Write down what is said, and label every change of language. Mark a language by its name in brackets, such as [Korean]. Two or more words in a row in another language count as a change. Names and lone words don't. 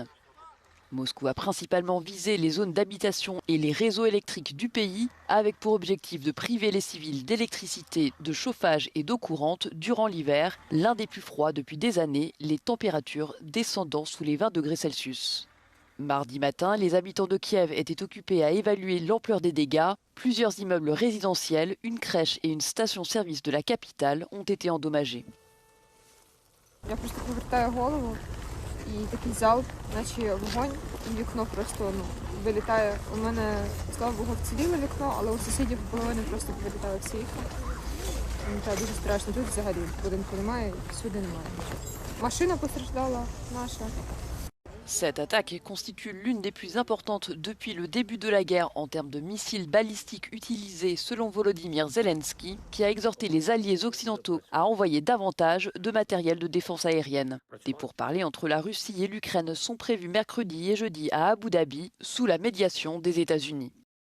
[French] Moscou a principalement visé les zones d'habitation et les réseaux électriques du pays, avec pour objectif de priver les civils d'électricité, de chauffage et d'eau courante durant l'hiver, l'un des plus froids depuis des années, les températures descendant sous les 20 degrés Celsius. Mardi matin, les habitants de Kiev étaient occupés à évaluer l'ampleur des dégâts. Plusieurs immeubles résidentiels, une crèche et une station-service de la capitale ont été endommagés. [Ukrainian] Я просто повертаю голову і такий залп, наче вогонь, і вікно просто вилітає. У мене, слава Богу, вціліло вікно, але у сусідів половини просто вилітали всі вікна. Це дуже страшно. Тут взагалі будинку немає, сюди немає. Машина постраждала наша. [French] Cette attaque constitue l'une des plus importantes depuis le début de la guerre en termes de missiles balistiques utilisés selon Volodymyr Zelensky, qui a exhorté les alliés occidentaux à envoyer davantage de matériel de défense aérienne. Des pourparlers entre la Russie et l'Ukraine sont prévus mercredi et jeudi à Abu Dhabi, sous la médiation des États-Unis.